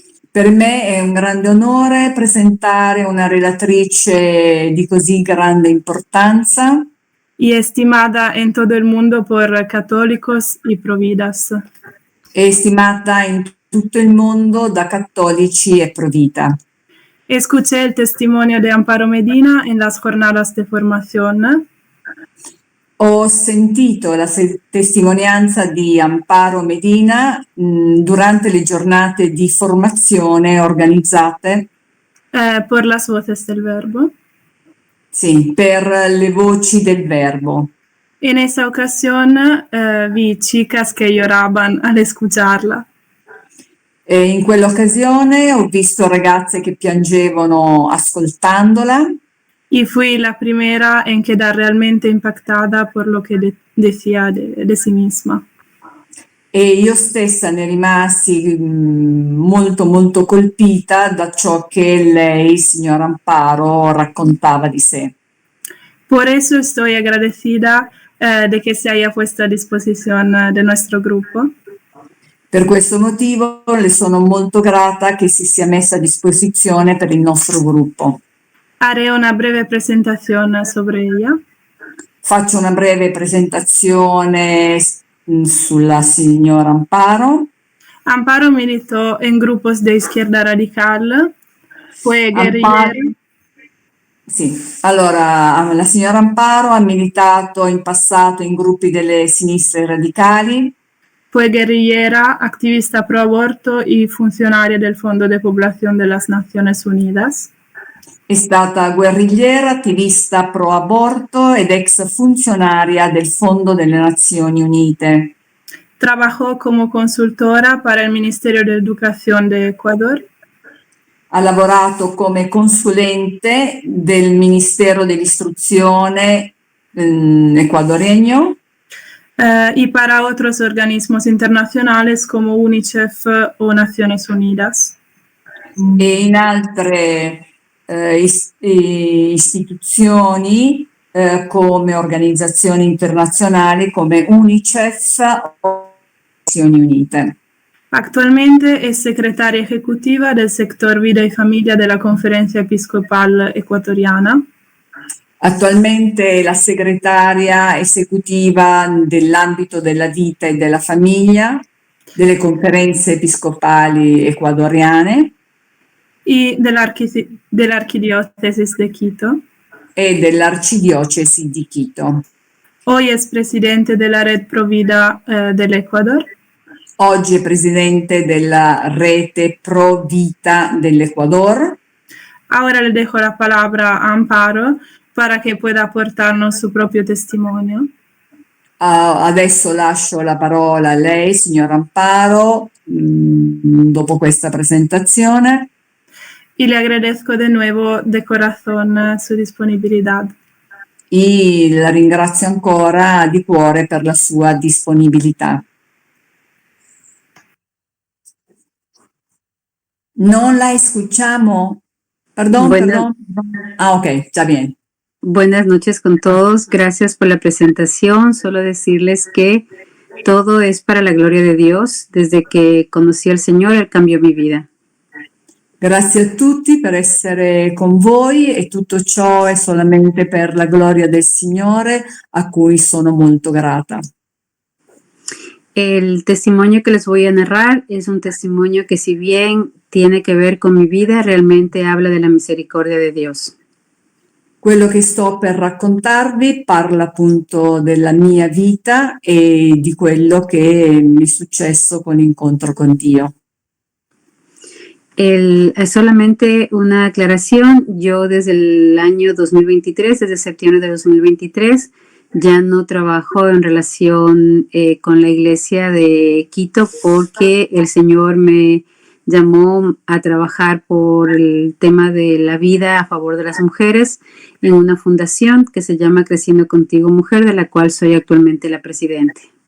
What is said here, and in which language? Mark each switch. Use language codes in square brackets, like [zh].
[it] Per me è un grande onore presentare una relatrice di così grande importanza [es] Y estimada en todo el mundo por católicos y providas. [it] e stimata in tutto il mondo da cattolici e provita. [es] Escuché el testimonio de Amparo Medina en las jornadas de formación. [it] Ho sentito la testimonianza di Amparo Medina durante le giornate di formazione organizzate [es] Por las voces del Verbo. [it] Sì, per le voci del Verbo. [es] En esa ocasión vi chicas que lloraban al escucharla. [it] E in quell'occasione ho visto ragazze che piangevano ascoltandola [es] Y fui la primera en quedar realmente impactada por lo que decía de sí misma. [it] e io stessa ne rimasi molto molto colpita da ciò che lei, signora Amparo, raccontava di sé. [es] Por eso estoy agradecida de que se haya puesto a disposición de nuestro grupo. [it] Per questo motivo le sono molto grata che si sia messa a disposizione per il nostro gruppo. [es] Haré una breve presentación sobre ella. [it] Faccio una breve presentazione sulla signora Amparo. [es] Amparo militó en grupos de izquierda radical, fue guerrillera. [it] Sì, allora la signora Amparo ha militato in passato in gruppi delle sinistre radicali. [es] Fue guerrillera, activista pro aborto y funcionaria del Fondo de Población de las Naciones Unidas. [it] È stata guerrigliera, attivista pro aborto ed ex funzionaria del Fondo delle Nazioni Unite. [es] Trabajó como consultora para el Ministerio de Educación de Ecuador. [it] Ha lavorato come consulente del Ministero dell'Istruzione ecuadoregno [es] Y para otros organismos internacionales como UNICEF o Naciones Unidas. [it] e in altre istituzioni come organizzazioni internazionali come UNICEF o Nazioni Unite. [es] Actualmente es secretaria ejecutiva del sector Vida y Familia de la Conferencia Episcopal Ecuatoriana. [it] Attualmente è la segretaria esecutiva dell'ambito della vita e della famiglia delle conferenze episcopali ecuadoriane [es] Y de la Arquidiócesis de Quito. [it] e dell'Arcidiocesi di Quito. [es] Hoy es presidente de la Red Provida del Ecuador. [it] Oggi è presidente della rete Pro Vita dell'Ecuador. [es] Ahora le dejo la palabra a Amparo para que pueda aportarnos su propio testimonio. [it] Adesso lascio la parola a lei, signora Amparo, dopo questa presentazione. [es] Y le agradezco de nuevo de corazón su disponibilidad. [it] E la ringrazio ancora di cuore per la sua disponibilità. [es] Non la escuchamos. Perdón. Ah, ok, está bien. Buenas noches con todos. Gracias por la presentación. Solo decirles que todo es para la gloria de Dios. Desde que conocí al Señor, Él cambió mi vida. [it] Grazie a tutti per essere con voi e tutto ciò è solamente per la gloria del Signore a cui sono molto grata. [es] El testimonio que les voy a narrar es un testimonio que, si bien tiene que ver con mi vida, realmente habla de la misericordia de Dios. [it] Quello che sto per raccontarvi parla appunto della mia vita e di quello che mi è successo con l'incontro con Dio. [es] Solamente una aclaración, yo desde el año 2023, desde septiembre de 2023, ya no trabajo en relación con la iglesia de Quito porque el Señor me llamó a trabajar por el tema de la vida a favor de las mujeres en una fundación que se llama Creciendo Contigo Mujer, de la cual soy actualmente la presidente.